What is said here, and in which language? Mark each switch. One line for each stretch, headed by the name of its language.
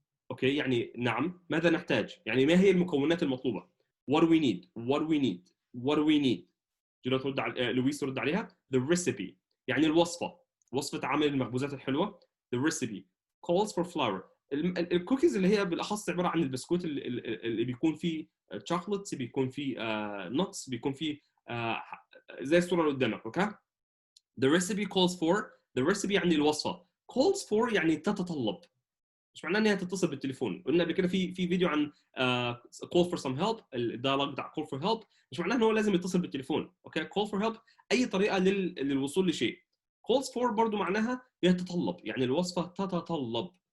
Arabic: اوكي يعني نعم ماذا نحتاج، يعني ما هي المكونات المطلوبه.
English: what do we need.
Arabic: جلو ترد على لويس ترد عليها
English: the recipe
Arabic: يعني وصفه عمل المخبوزات الحلوه.
English: the recipe calls for flour.
Arabic: الكوكيز اللي هي بالاخص عباره عن البسكوت اللي بيكون فيه شوكولاتس، بيكون فيه نوتس، بيكون فيه زي الصوره اللي قدامك.
English: Okay the recipe calls for. the recipe
Arabic: يعني الوصفه.
English: calls for
Arabic: يعني تتطلب. مش معناه انها تتصل بالتليفون. قلنا قبل كده في فيديو عن
English: call for some help،
Arabic: الدايلوج بتاع
English: call for help.
Arabic: مش معناه ان هو لازم يتصل بالتليفون. اوكي
English: call for help
Arabic: اي طريقه للوصول لشيء.
English: calls for
Arabic: برضو معناها يتطلب، يعني الوصفه تتطلب.